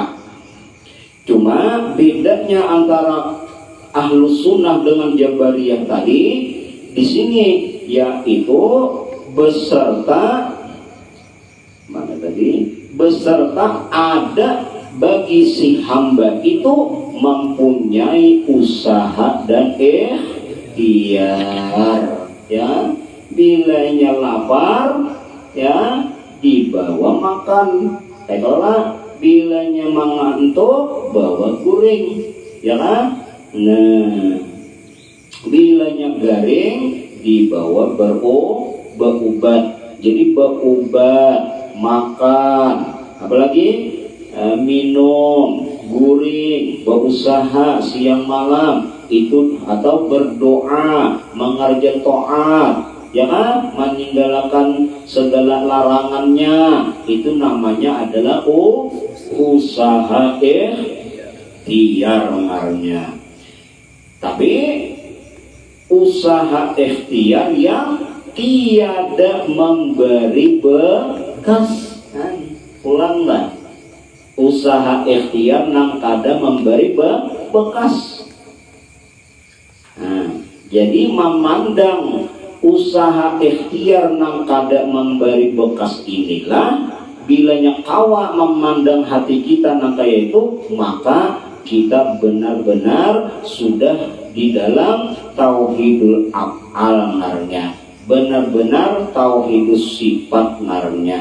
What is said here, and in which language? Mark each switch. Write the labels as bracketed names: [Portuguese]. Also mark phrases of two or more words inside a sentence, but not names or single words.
[Indonesian] Cuma bedanya antara Ahlus Sunnah dengan Jabariyah tadi di sini, yaitu beserta ada bagi si hamba itu mempunyai usaha dan ikhtiar, ya. [Banjar] Bilanya lapar, ya, dibawa makan. Kalau bilanya mengantuk, bawa guring, ya kan? Nah, bilanya garing, dibawa berobat. [Indonesian] Jadi berobat, makan, apalagi minum, guring, berusaha siang malam itu, atau berdoa, mengerjakan taat, ya kan? Meninggalkan segala larangannya, itu namanya adalah usaha ikhtiar namanya. Tapi usaha ikhtiar yang tiada memberi bekas, ulanglah, [Banjar] usaha ikhtiar nang kada memberi bekas. Nah, jadi memandang usaha ikhtiar nang kada memberi bekas inilah, bilanya kawa memandang hati kita nang kaya itu, maka kita benar-benar sudah di dalam [Arabic] tauhidul af'al [Banjar] ngarannya, benar-benar [Arabic] tauhidus sifat [Banjar] ngarannya.